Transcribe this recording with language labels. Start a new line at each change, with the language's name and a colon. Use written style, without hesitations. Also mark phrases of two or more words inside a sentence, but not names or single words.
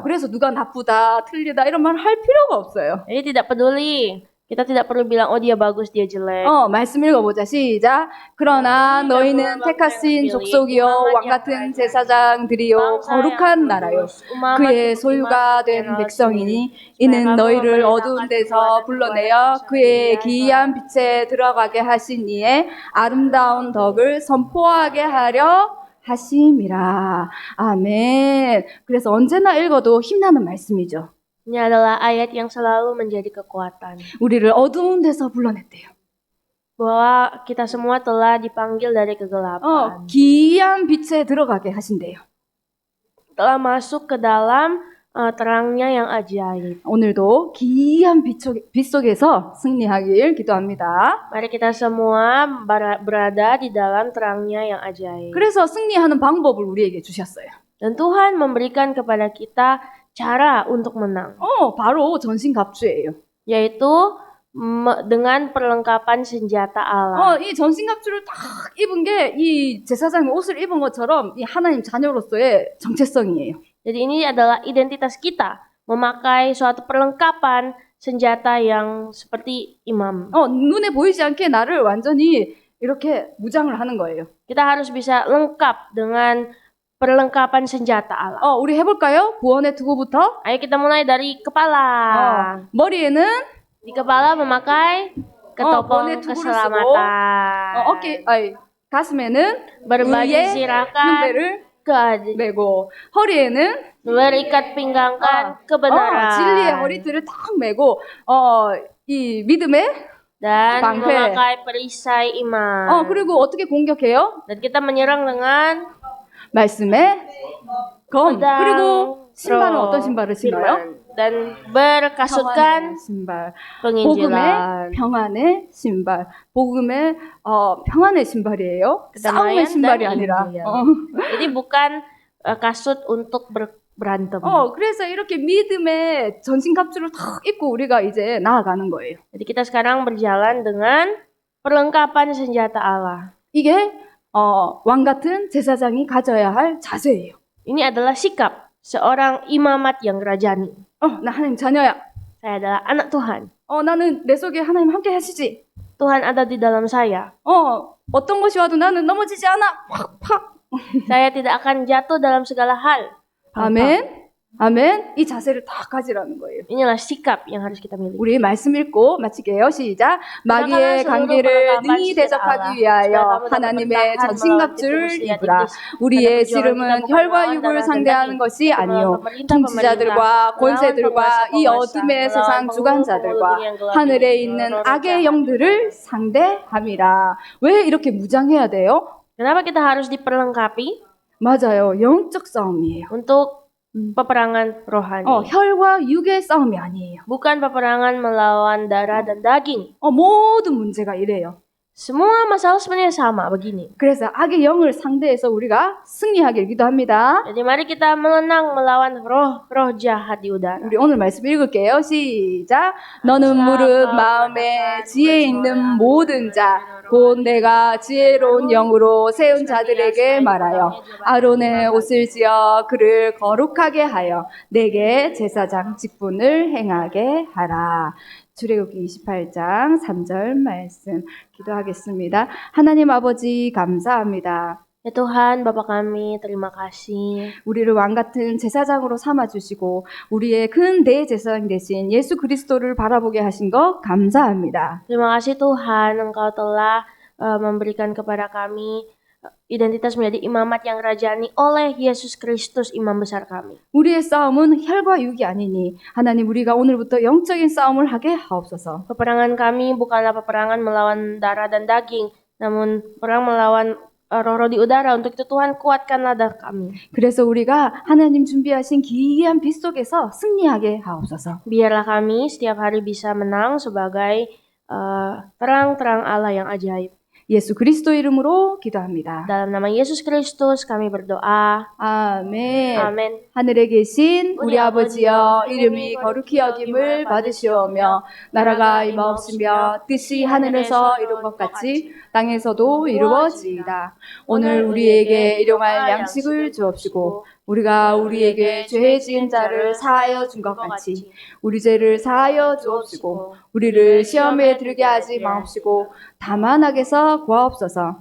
Korean: 그래서 누가 나쁘다, 틀리다 이런 말 할 필요가 없어요.
Indonesian: Jadi tidak peduli. Kita tidak perlu bilang dia bagus, dia jelek.
Korean: 말씀 읽어보자. 시작. 그러나 너희는 택하신 족속이요 왕 같은 제사장들이요 거룩한 나라요 그의 소유가 된 백성이니 이는 너희를 어두운 데서 불러내어 그의 기이한 빛에 들어가게 하신 이의 아름다운 덕을 선포하게 하려 하심이라. 아멘. 그래서 언제나 읽어도 힘나는 말씀이죠.
Indonesian: Ini adalah ayat yang selalu menjadi kekuatan.
Korean: 우리를 어두운 데서 불러냈대요.
Indonesian: Bahwa kita semua telah dipanggil dari kegelapan.
Korean: 기이한 빛에 들어가게 하신대요.
Indonesian: Telah masuk ke dalam terangnya yang ajaib.
Korean: 오늘도 기이한 빛 속에서 승리하길 기도합니다.
Indonesian: Mari kita semua berada di dalam terangnya yang ajaib.
Korean: 그래서 승리하는 방법을 우리에게 주셨어요.
Indonesian: Dan Tuhan memberikan kepada kita cara untuk menang.
Korean: 바로 전신갑주예요.
Indonesian: Yaitu dengan perlengkapan senjata Allah.
Korean: 이 전신갑주를 딱 입은 게 이 제사장이 옷을 입은 것처럼 이 하나님 자녀로서의 정체성이에요.
Indonesian: Jadi ini adalah identitas kita, memakai suatu perlengkapan senjata yang seperti imam.
Korean: 눈에 보이지 않게 나를 완전히 이렇게 무장을 하는 거예요.
Indonesian: Kita harus bisa lengkap dengan perlengkapan senjata Allah.
Korean: 우리 해볼까요? 구원의 투구부터.
Indonesian: Ayo kita mulai dari kepala.
Korean: 머리에는
Indonesian: Di kepala memakai ketopong bonnet tubuh를 keselamatan.
Korean: 가슴에는
Indonesian: Berbaju
Korean: 의의
Indonesian: sirahkan
Korean: 흉배를
Indonesian: ke
Korean: 메고 허리에는
Indonesian: berikat pinggangkan kebenaran.
Korean: 진리의 허리띠를 딱 메고 이 믿음의
Indonesian: Dan
Korean: 방패.
Indonesian: memakai perisai iman.
Korean: 그리고 어떻게 공격해요?
Indonesian: Dan kita menyerang dengan
Korean: 말씀의 검.
Indonesian: pedang
Korean: 그리고 신발은
Indonesian: roh,
Korean: 어떤 신발을 신어요?
Indonesian: firman. Dan berkasutkan
Korean: 평안의 신발.
Indonesian: penginjilan.
Korean: 복음의 평안의 신발. 복음의 평안의 신발이에요. 싸움의
Indonesian: Kedamaian
Korean: 신발이
Indonesian: dan
Korean: 아니라.
Indonesian: Injil. Jadi bukan kasut untuk berantem.
Korean: 그래서 이렇게 믿음의 전신갑주를 탁 입고 우리가 이제 나아가는 거예요.
Indonesian: Jadi kita sekarang berjalan dengan perlengkapan senjata Allah.
Korean: 이게 왕 같은 제사장이 가져야 할 자세예요.
Indonesian: Ini adalah sikap seorang imamat yang rajani.
Korean: 나 하나님 자녀야.
Indonesian: Saya adalah anak Tuhan.
Korean: 나는 내 속에 하나님 함께 하시지.
Indonesian: Tuhan ada di dalam saya.
Korean: 어떤 것이 와도 나는 넘어지지 않아. 팍팍.
Indonesian: Saya tidak akan jatuh dalam segala hal.
Korean: 아멘. 아멘. 이 자세를 다 가지라는 거예요.
Indonesian: Inilah sikap yang harus kita miliki.
Korean: 우리 말씀 읽고 마치게요. 시작. 마귀의 관계를 능히 대적하기 위하여 하나님의 전신갑주를 입으라. 우리의 씨름은 혈과 육을 상대하는 것이 아니요 통치자들과 권세들과 이 어둠의 세상 주관자들과 하늘에 있는 악의 영들을 상대함이라. 왜 이렇게 무장해야 돼요?
Indonesian: Kenapa kita harus diperlengkapi?
Korean: 맞아요. 영적 싸움이에요.
Indonesian: Untuk peperangan rohani.
Korean: 혈과 육의 싸움이 아니에요.
Indonesian: Bukan peperangan melawan darah dan daging.
Korean: 모든 문제가 이래요.
Indonesian: Semua masalah sebenarnya sama begini.
Korean: 그래서 악의 영을 상대해서 우리가 승리하길 기도합니다.
Indonesian: Jadi mari kita menang melawan roh jahat di udara.
Korean: 우리 오늘 말씀 읽을게요. 시작. 너는 무릇 마음에 지혜 있는 모든 자, 곧 내가 지혜로운 영으로 세운 자들에게 말하여 아론의 옷을 지어 그를 거룩하게 하여 내게 제사장 직분을 행하게 하라. 출애굽기 28장 3절 말씀 기도하겠습니다. 하나님 아버지 감사합니다.
Indonesian: Ya Tuhan, Bapa kami, terima kasih.
Korean: 우리를 왕 같은 제사장으로 삼아 주시고 우리의 큰 대제사장 대신 예수 그리스도를 바라보게 하신 것 감사합니다.
Indonesian: Terima kasih Tuhan, Engkau telah memberikan kepada kami identitas menjadi imamat yang rajani oleh Yesus Kristus, imam besar kami.
Korean: 우리의 싸움은 혈과 육이 아니니 하나님 우리가 오늘부터 영적인 싸움을 하게 하옵소서.
Indonesian: Peperangan kami bukanlah peperangan melawan darah dan daging, namun perang melawan roh-roh di udara. Untuk itu Tuhan kuatkanlah darah kami.
Korean: 그래서 우리가 하나님 준비하신 기이한 빛 속에서 승리하게 하옵소서.
Indonesian: Biarlah kami setiap hari bisa menang sebagai terang-terang Allah yang ajaib.
Korean: 예수 그리스도 이름으로 기도합니다.
Indonesian: Dalam nama Yesus Kristus kami berdoa.
Korean: 아멘. 아멘. 하늘에 계신 우리 아버지여 이름이 거룩히 여김을 받으시오며 나라가 임하옵시며 뜻이 하늘에서 이룬 것 같이 땅에서도 이루어지이다. 오늘 우리에게 일용할 양식을 주옵시고 우리가 우리에게 죄 지은 자를 사하여 준 것 같이 우리 죄를 사하여 주옵시고 우리를 시험에 들게 하지 마옵시고 다만 악에서 구하옵소서.